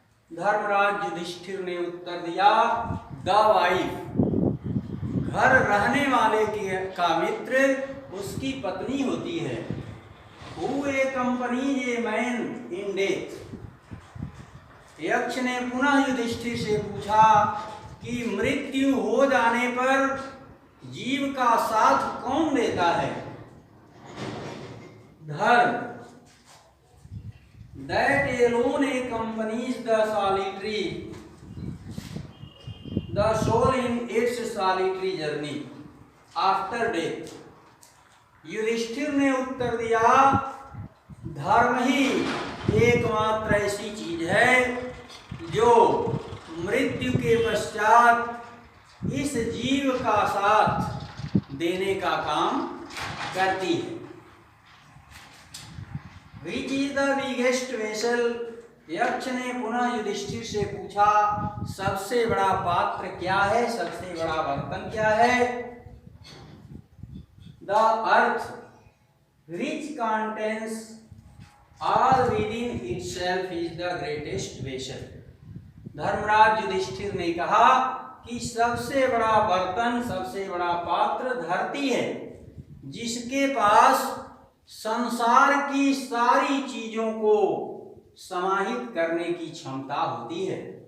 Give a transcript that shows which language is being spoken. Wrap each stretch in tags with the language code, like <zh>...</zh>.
<hi>धर्मराज युधिष्ठिर ने उत्तर दिया,</hi> <en>the wife,</en> <hi>घर रहने वाले का मित्र उसकी पत्नी होती है।</hi> <en>Who accompanies a man in death?</en> <hi>यक्ष ने पुनः युधिष्ठिर से पूछा कि मृत्यु हो जाने पर जीव का साथ कौन देता है?</hi> <en>Dharma, that alone accompanies the solitary, the soul in its solitary journey after death.</en> <hi>Yudhishthir ने उत्तर दिया, धर्म ही एकमात्र ऐसी चीज है जो मृत्यु के पश्चात इस जीव का साथ देने का काम करती है।</hi> <en>Which is the biggest vessel?</en> <hi>यक्ष ने पुनः युधिष्ठिर से पूछा, सबसे बड़ा पात्र क्या है, सबसे बड़ा बर्तन क्या है?</hi> <en>The earth which contains all within itself is the greatest vessel.</en> <hi>Dharmaraj Yudhishthir ने कहा कि सबसे बड़ा बर्तन, सबसे बड़ा पात्र धरती है, जिसके पास संसार की सारी चीजों को समाहित करने की क्षमता होती है।</hi>